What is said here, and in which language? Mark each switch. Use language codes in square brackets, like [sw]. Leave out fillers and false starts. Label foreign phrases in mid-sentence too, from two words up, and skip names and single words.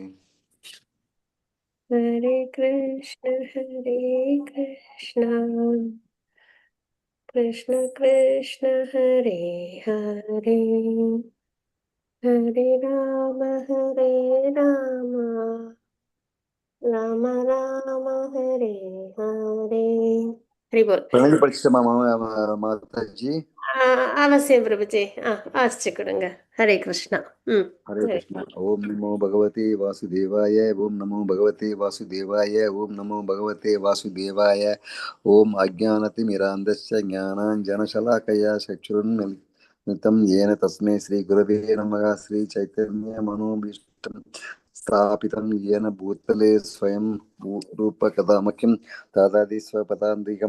[sa] हरे कृष्ण कृष्ण कृष्ण हरे हरे हरे राम राम राम हरे हरे Hare Rama Rama Rama Hare Hare. [bn] হরি বোল. [ta] பிறகு படிச்சிட்டமா மாதாஜி? அவசியம் பிரபுஜி. வாசிச்சு கொடுங்க. [sa] हरे कृष्ण. हरे कृष्णा। ओम नमो भगवते वासुदेवाय। ओम नमो भगवते वासुदेवाय। ओम नमो भगवते वासुदेवाय। ओम अज्ञानतिमिरान्धस्य ज्ञानाञ्जनशलाकया चक्षुरुन्मिलितं येन तस्मै श्रीगुरवे नमः। श्रीचैतन्यमनोभीष्टं स्थापितं येन भूतले स्वयं रूपकथामखिं दादाति स्वपदान्तिकम्।